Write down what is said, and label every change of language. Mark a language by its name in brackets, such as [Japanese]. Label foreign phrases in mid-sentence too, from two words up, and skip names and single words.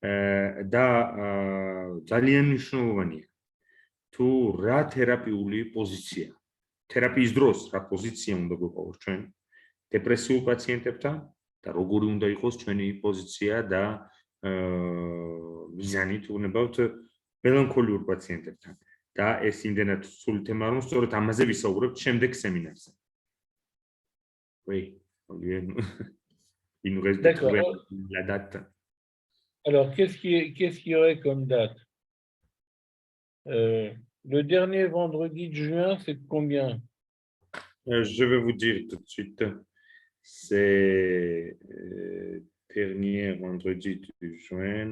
[Georgian] და ძალიან მნიშვნელოვანია თუ რა თერაპიული პოზიცია თერაპიის დროს რა პოზიცია უნდა გვეყოლოს ჩვენ დეპრესიულ პაციენტებთან და როგორი უნდა იყოს ჩვენი პოზიცია და მიზანი თუ უნებავთ მელანქოლიურ პაციენტებთან და ეს იმდენად სრული თემა რომ სწორედ ამაზე ვისაუბრებთ შემდეგ სემინარზე. [French] Oui, il nous reste de trouver la date. Alors, qu'est-ce qu'il y aurait comme date? Le dernier vendredi de juin, c'est de combien? Je vais vous dire tout de suite. C'est dernier vendredi de juin.